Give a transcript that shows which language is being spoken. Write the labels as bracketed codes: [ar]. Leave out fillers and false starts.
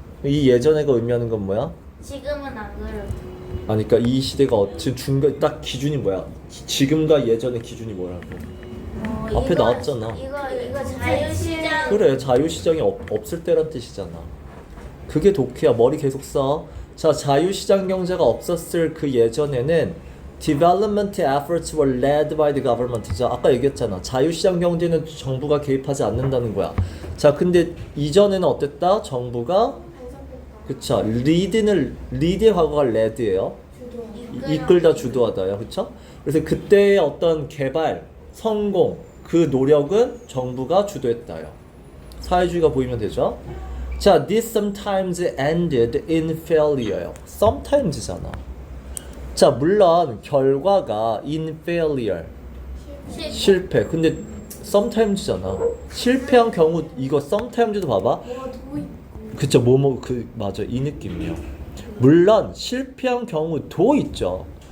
[ko] 이 예전에가 의미하는 건 뭐야? 지금은 안 그래요. 아니, 그러니까 이 시대가 지금 중간 딱 기준이 뭐야? 지금과 예전의 기준이 뭐라고? 앞에 나왔잖아. 이거 자유시장. 그래, 자유시장이 없을 때란 뜻이잖아. 그게 독해야. 머리 계속 써. 자, 자유시장 경제가 없었을 그 예전에는 [en] development efforts were led by the government. [ko] 자, 아까 얘기했잖아. 자유시장 경제는 정부가 개입하지 않는다는 거야. 자, 근데 이전에는 어땠다? 정부가 그쵸. 리드의 과거가 led예요. 이끌다 주도하다요. 그쵸? 그래서 그때의 어떤 개발, 성공, 그 노력은 정부가 주도했다요. 사회주의가 보이면 되죠? 자, [en] this sometimes ended in failure [ko] 요. sometimes잖아. 자, 물론 결과가 [en] in failure. [ko] 실패. 근데 sometimes잖아. 실패한 경우 이거 sometimes도 봐봐. 그쵸, 맞아, 이 느낌이에요. 물론 실패한 경우도 있죠.